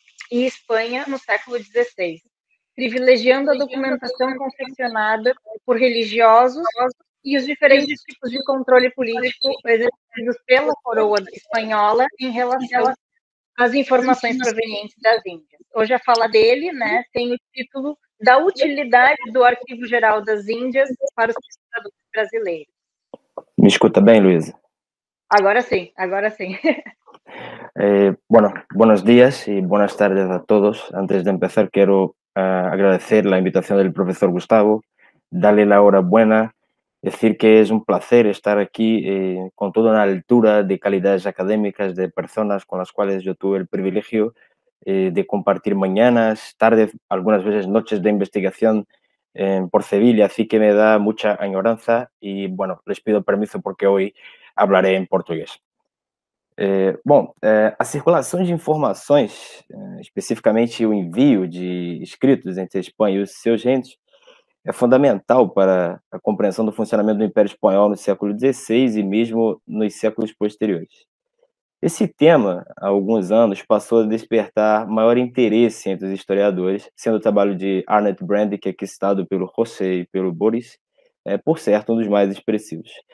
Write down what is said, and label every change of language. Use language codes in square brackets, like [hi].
[pt] e Espanha no século XVI, privilegiando a documentação confeccionada por religiosos e os diferentes tipos de controle político exercidos pela coroa espanhola em relação às informações provenientes das Índias. Hoje a fala dele, né, tem o título da utilidade do Arquivo Geral das Índias para os pesquisadores brasileiros. Me escuta bem, Luísa? Agora sim, agora sim. [es] Bueno, buenos días y buenas tardes a todos. Antes de empezar, quiero agradecer la invitación del profesor Gustavo, darle la enhorabuena, decir que es un placer estar aquí con toda una altura de calidades académicas de personas con las cuales yo tuve el privilegio de compartir mañanas, tardes, algunas veces noches de investigación por Sevilla, así que me da mucha añoranza y, bueno, les pido permiso porque hoy hablaré [pt] em português. A circulação de informações, especificamente o envio de escritos entre a Espanha e os seus reinos, é fundamental para a compreensão do funcionamento do Império Espanhol no século XVI e mesmo nos séculos posteriores. Esse tema, há alguns anos, passou a despertar maior interesse entre os historiadores, sendo o trabalho de Arnold Brand, que é aqui citado pelo José e pelo Boris, por certo, um dos mais expressivos.